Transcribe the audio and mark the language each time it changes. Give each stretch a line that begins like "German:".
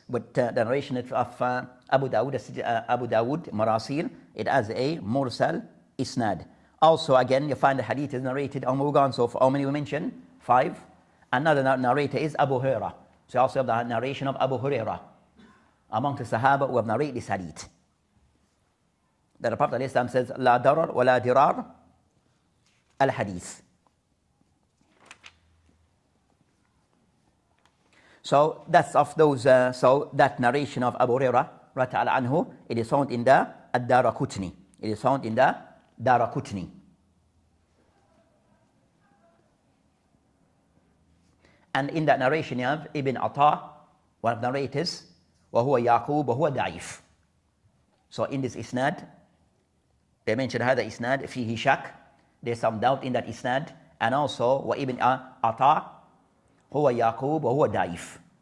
English: But the narration of Abu Dawood Marasil, it has a Mursal Isnad. Also again, you find the hadith is narrated on Mugan. So for how many we mentioned? 5. Another narrator is Abu Hurairah. So also have the narration of Abu Hurairah among the Sahaba who have narrated this hadith. That the Prophet ﷺ says,
Arabic: لا ضرر ولا ضرار الحديث.
English: So that's of those, so that narration of Abu Hurairah radiallahu anhu, it is found in the Ad-Daraqutni. It is found in the Daraqutni. And in that narration you have Ibn Atta, one of the narrators,
Arabic: وهو يعقوب وهو ضعيف.
English: So in this isnad, they mentioned
Arabic: هذا isnad فيه شك.
English: There's some doubt in that isnad. And also
Arabic: وابن عطاء هو يعقوب وهو ضعيف.